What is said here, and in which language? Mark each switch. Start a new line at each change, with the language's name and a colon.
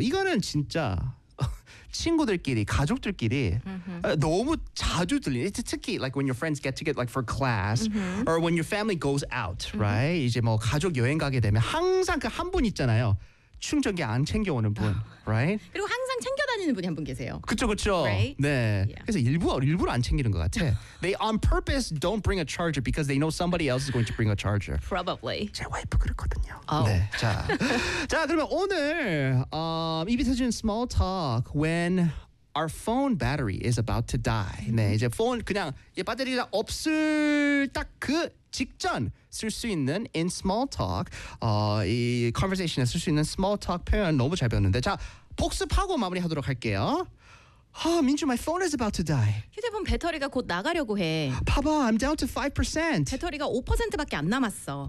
Korean: 이거는 진짜 친구들끼리 가족들끼리 너무 자주 들리는 특히
English: like when your friends get together like for class or when your family goes out
Korean: right 이제 뭐 가족 여행 가게 되면 항상 그 한 분 있잖아요 충전기 안 챙겨 오는 분 right 그리고 항상 챙겨 다니는 분이 한 분 계세요 그쵸 그쵸
English: right? 네 yeah.
Korean: 그래서 일부러 안 챙기는 것 같아
English: they on purpose don't bring a charger because they know somebody else is going to bring a charger probably
Korean: 제 와이프 그렇거든요 oh. 네 자 그러면 오늘 이비터진
English: small talk when our phone battery is about to die
Korean: 네 이제 폰 그냥 이제 배터리가 없을 딱 그 직전 쓸 수 있는 in small talk 이 conversation에 쓸 수 있는 small talk 표현 너무 잘 배웠는데 자 복습하고 마무리하도록 할게요.
English: 아 민주 my phone is about to die.
Korean: 휴대폰 배터리가 곧 나가려고 해.
English: 봐봐 I'm down to 5%.
Korean: 배터리가 5%밖에 안 남았어.